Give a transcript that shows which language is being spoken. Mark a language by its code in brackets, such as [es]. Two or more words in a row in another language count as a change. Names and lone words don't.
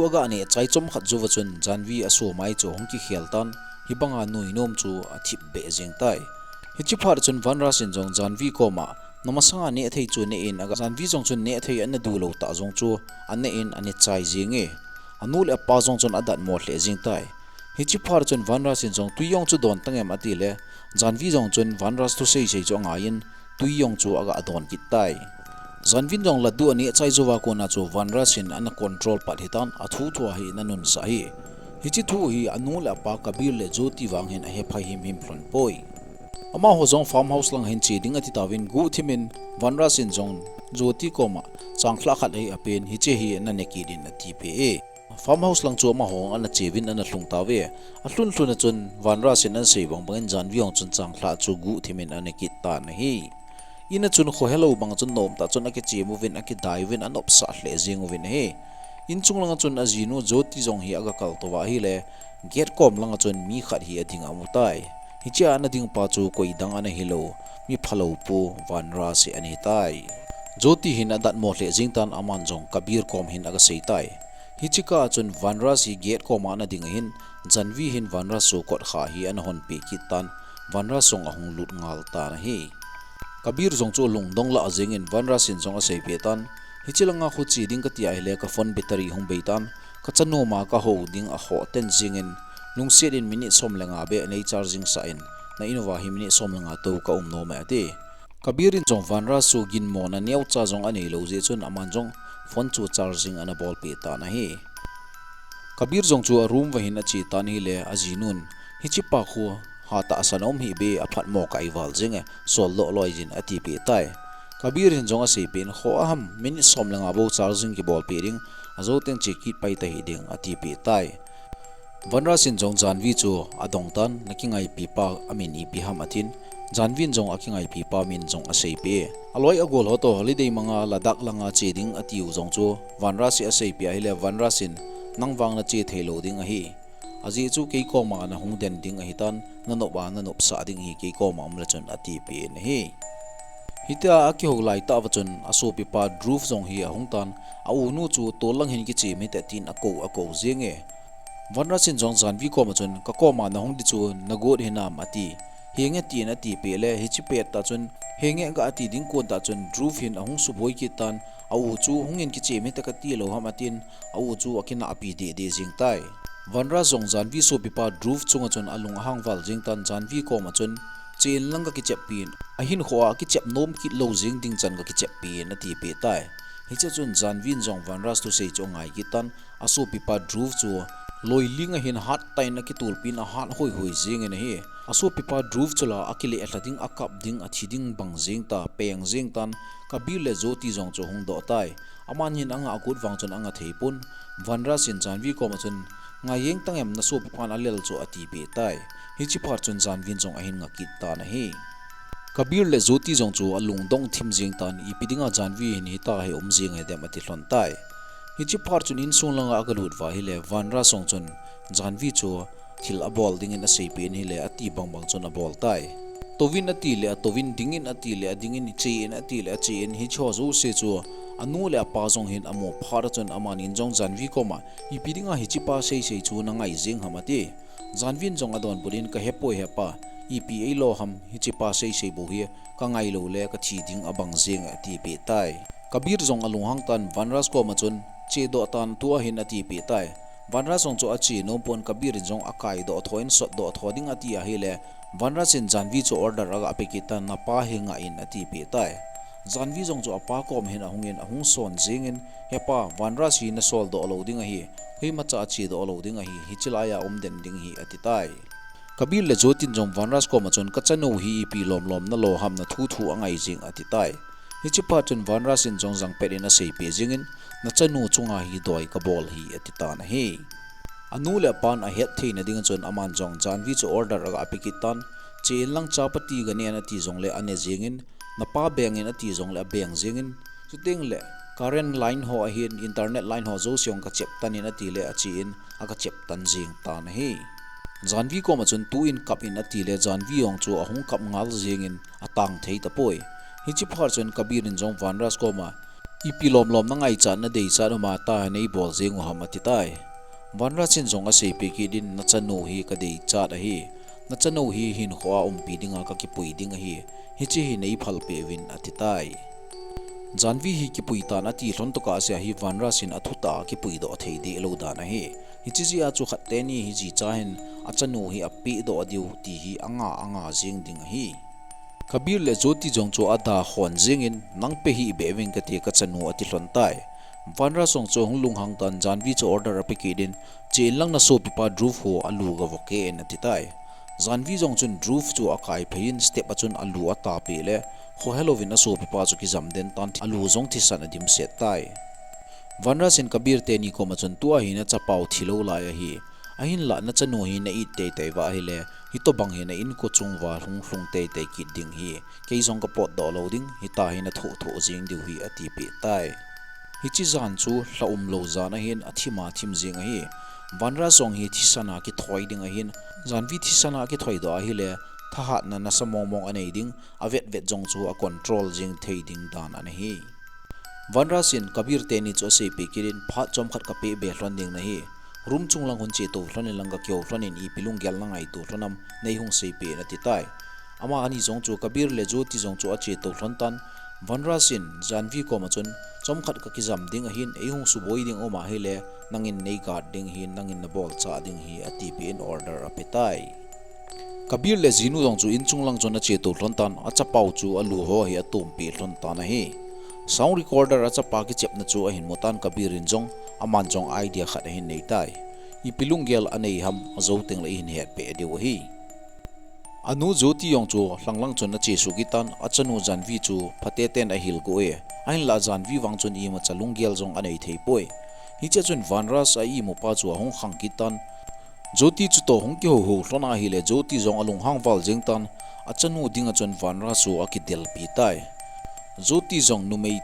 [tcz] aga ne chai chom khat juwa chun janvi aso mai chu hongki kheltan hibanga nui nom chu athip be jeng tai hichi phar chun vanra sin jong janvi koma namasanga ne thei chu ne in aga janvi jong chun ne thei an du lo ta jong chu an ne in ani chai jenge anul apa jong chun adat mo hle jing tai hichi phar chun vanra sin jong tuyong chu don tangem ati le janvi jong chun vanra tu sei sei chong ain tuyong chu aga adon ki tai janvin jong laddu ani chai jowa ko na chu vanra sin an control pat hitan athu thua hi nanun sa hi hichi thu hi anul apa kabir le joti wang hin a he phai him flon poi ama ho jong [en] farm house [tcz] lang hin chi ding ati tawin gu thimin vanra sin jong joti koma changkhla khat hei apen hi che hi na ne ki din ati pe [en] farm house [tcz] lang chu ma hong ana chewin ana hlung tawe a hlun hlun chun vanra sin an sei bang bang jan viong chun changkhla chu gu thimin ana ki ta na hi ina chun kho hello bang chun nom ta chun aki che movin aki daiwin an op sa hle jing win he in chung lang chun azinu joti jong hi aga kal to wa hi le get kom lang chun mi khat hi ading amutai hicha na ding pa chu koi dang ana hilo mi phalo pu vanra se ani tai joti hin adat mo hle jingtan aman jong kabir kom hin aga sei tai hichika chun vanra si get kom ana ding hin janvi hin vanra so kot kha hi an hon pe kitan vanra song ahung lut ngal ta na hi kabir jong chu lung dong la ajeng in vanra sin jong a sei pe tan hichilanga khu chi ding ka ti ai le ka [en] phone battery [tcz] hung beitan ka chanu ma ka ho ding a ho ten jingin lungset in minute som lenga be nei charging sa in na inova hi minute som lenga to ka no ma ate kabirin jong vanra su gin mo na neu cha jong ani lo je chun aman jong phone chu charging ana bol pe ta na hi kabir jong chu room wa hin a chi tan hi le ajinun hi chi pa khu ha ta sanom hi be aphat mo kai wal jinge sol lo loi jin ati pe tai kabir hin jonga se pen kho aham min som langa bo charging ki bol pering azo teng che kit pai ta hi ding ati pe tai vanra sin jong janvi chu adong tan nakingai pi pa amin I pi ham atin janvin jong akingai pi pa min jong asei pe aloi agol ho to holiday manga ladak langa che ding atiu jong chu vanra si asei pe hile vanra sin nangwang na che thelo ding a hi aji chu ke ko ma na hung den ding a hi tan nano ba nano sa ding hi ke ko ma amla chon ati pe ne hi hita aki ho lai ta wachon aso pi pa roof jong hi a hung tan a u nu chu tolang hin ki che me te tin ako zenge vanra sin jong janvi ko ma chon ka ko ma na hung di chu nagod hina mati henge ti na ti pe le hi chi pe ta chon henge ga ati ding ko ta chon roof hin a hung su boi ki tan a u chu hung in ki che me ta ka ti lo ha matin a u chu akina api de jing tai vanra jong janvi so pi pa roof chunga chon alung hang wal jing tan janvi ko ma chon chen langa ki chep pin a hin khoa ki chep nom ki lo jing ding chan ga ki chep pin na ti pe tai hi cha chun janvin jong vanras tu sei chongai ki tan aso pi pa roof chu loi linga hin hat tai na ki tul pin a hat hoi jing en he aso pi pa roof chula akile atlading akap ding athiding bang jing ta peng jing tan kabir le joti jong chu hung do tai aman hin anga akut wang chon anga theipun vanras in janvi ko ma chun ngayeng tangem na so pi pan alel chu ati pe tai hi chi phar chun janvin jong ahin nga kit ta na he kabir le joti jong chu alung dong thim jing tan ipidinga janvi hin hi ta he jing he dem ati hlon tai hi chi phar chun in sung langa akalut wa hi le vanra song chun janvi chu thil a bol ding in a sei pen hi le ati bang chun a bol tai tovin ati le tovin dingin ati le dingin che in ati le che in hi cho zo se chu anu le pa jong hin amo phar chun aman in jong janvi ko ma ipidinga hi chi pa sei chu na ngai jing hamati janvin jong adon purin ka hepoi hepa EPA lo ham hi chi pa sei bo hi ka ngai lo le ka thi ding abang jing ati pe tai kabir jong alung hang tan vanras ko ma chun che do tan tua hin ati pe tai vanras jong chu achi no pon kabir jong akai do thoin sot do thoding ati a hi le vanras in janvi chu order aga apekitan na pa hinga in ati pe tai janvi jong chu apa kom hin ahungin ahung son jingin hepa vanras hi na sol do loading a hi hui macha chi do loading a hi hichilaya den ding hi ati tai kabir le jotin jong vanras ko ma chon kachano hi pi lom na lo ham na thu angai jing ati tai hi chi pa chun vanras in jong jang perin a sei pe jingin na chanu chunga hi doi ka bol hi ati ta na he anu le pan a het thein ding chon aman jong janvi chu order aga apikitan chen lang chapati ga ne na ti jong le ane jingin na pa beng in ati jong le beng jingin chuting le [en] current line [tcz] ho a hin [en] internet line [tcz] ho zo siong ka chep tan in ati le achi in aka chep tan jing ta na he janvi ko ma chun tu in kap in ati le janvi ong chu ahung kap ngal jingin atang thei ta poi hi chi phar chun kabir in jong vanras ko ma ipilom na ngai chan na dei chan ma ta nei bol jing ha mati tai vanras in jong a sei pe ki din na chanu hi ka dei cha da hi na chanu hi hin khwa pi dinga ka ki pui ding hi hi chi hi nei phal pe win ati tai janvi hi ki pui ta na ti hlon to ka se hi vanras in athuta ki pui do thei de lo da na hi hi chi ji a chu khat te ni hi ji cha hin achanu hi api do adiu ti hi anga jing ding hi kabir le joti jong chu ada khon jingin nang pe hi bewing ka te ka chanu ati hlon tai vanra song chu hunglung hang tan janvi chu order apiki din chen lang na so pipa roof ho alu ga voke en ati tai janvi jong chun roof chu akai phein step achun alu ata pe le ho helovin aso pipa chu ki jam den tan alu jong thi san adim set tai vanra sin kabir te ni ko ma chun tua hi na chapau thilo la ya hi ahin la na chanu hi na it te wa hi le hi to bang hi na in ko chung wa hlung te ki ding hi ke jong ka pot do loading hi ta hi na tho jing diu hi ati pe tai hi chi zan chu hlaum lo zan a hin athima thim jing a hi vanra song hi thisana ki thoi ding a hin janvi thisana ki thoi do a hi le thahat na na samong anei ding avet jong chu a control jing thei ding dan an hi vanra sin kabir te ni chu se pe kirin pha chom khat ka pe be hlon ding na hi room chung lang hun che to hlon lang ka kyo hlon in I pilung gyal lang ai to hlonam nei hung se pe na ti tai ama ani jong chu kabir le jo ti jong chu a che to hlon tan vanra sin janvi ko ma chun chom khat ka ki jam ding a hin ei hung su boi ding oma hele nangin nei guard ding hin nangin na bol cha ding hi ati pe in order apetai kabir le jinu jong chu in chung lang chon a che to hlon tan a chapau chu alu ho hi atum pe hlon ta na hi [en] sound recorder [tcz] acha pa ki chep na chu a hin motan kabir in jong aman jong idea khat hin nei tai ipilunggel anei ham azo teng la in het pe deu hi anu joti yong chu hlanglang chun na che su gitan achanu janvi chu phate ten a hil go e ain la janvi wang chun i ma chalunggel jong anei thei poi hi che chun vanras a i mo pa chu hong khang kitan joti chu to hong ki ho ho hlona hi le joti jong alung hang wal jeng tan achanu dinga chun vanras chu akidel pi tai joti jong numei